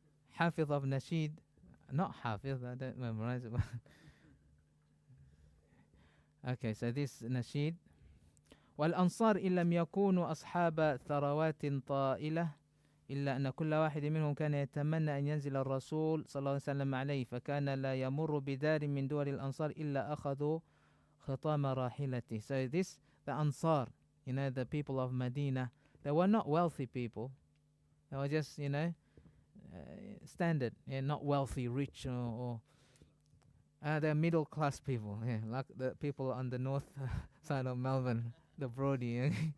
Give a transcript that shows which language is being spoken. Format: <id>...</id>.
<en>حافظ of Nasheed. Not حافظ, I don't memorize it. Okay, so this Nasheed.</en> <ar>والأنصار إن لم يكونوا أصحاب ثروات طائلة إلا أن كل واحد منهم كان يتمنى أن ينزل الرسول صلى الله عليه وسلم عليه فكان لا يمر بدار من دور الأنصار إلا أخذوا خطام راحلته.</ar> <en>So this, the Ansar, the people of Medina, they were not wealthy people. They were just, standard, not wealthy, rich, or they're middle class people, like the people on the north side of Melbourne, the Brody.</en>